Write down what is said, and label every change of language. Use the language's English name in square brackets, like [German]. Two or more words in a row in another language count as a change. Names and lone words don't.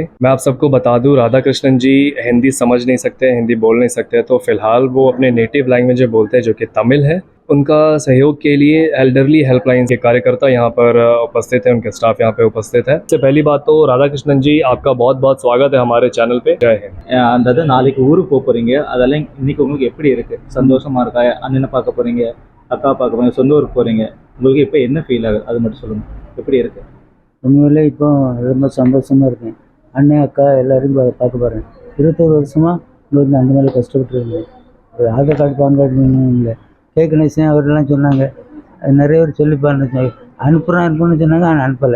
[Hindi] मैं आप सबको बता दूं, राधा कृष्णन जी हिंदी समझ नहीं सकते, हिंदी बोल नहीं सकते, तो फिलहाल वो अपने [English] native language [Hindi] में बोलते हैं जो कि तमिल है। उनका सहयोग के लिए [English] elderly helpline [Hindi] के कार्यकर्ता यहाँ पर उपस्थित है, उनके स्टाफ यहाँ पे उपस्थित है। सबसे पहली बात तो राधा कृष्णन जी आपका बहुत बहुत स्वागत है हमारे चैनल पे। जय हिंद। [Tamil] அதாவது நாளைக்கு ஊருக்கு போக போகிறீங்க, அதெல்லாம் இன்றைக்கி உங்களுக்கு எப்படி இருக்குது? சந்தோஷமாக இருக்கா? அண்ணனை பார்க்க போகிறீங்க, அக்கா பார்க்க போகிறீங்க, சொந்த ஊருக்கு போகிறீங்க, உங்களுக்கு இப்போ என்ன ஃபீல் ஆகுது அது மட்டும் சொல்லுங்கள், எப்படி இருக்குது? உண்மையிலே இப்போ ரொம்ப சந்தோஷமாக இருக்கேன். அண்ணன் அக்கா எல்லாரையும் பார்க்க போகிறேன். 21 வருஷமாக இங்கே வந்து அந்த மாதிரி கஷ்டப்பட்டுருக்கேன். ஒரு [English] Aadhaar card PAN card [Tamil] இல்லை, கேட்கணும் அவரெல்லாம் சொன்னாங்க, நிறைய பேர் சொல்லி அனுப்புன்னு சொன்னாங்க, ஆனால் அனுப்பலை.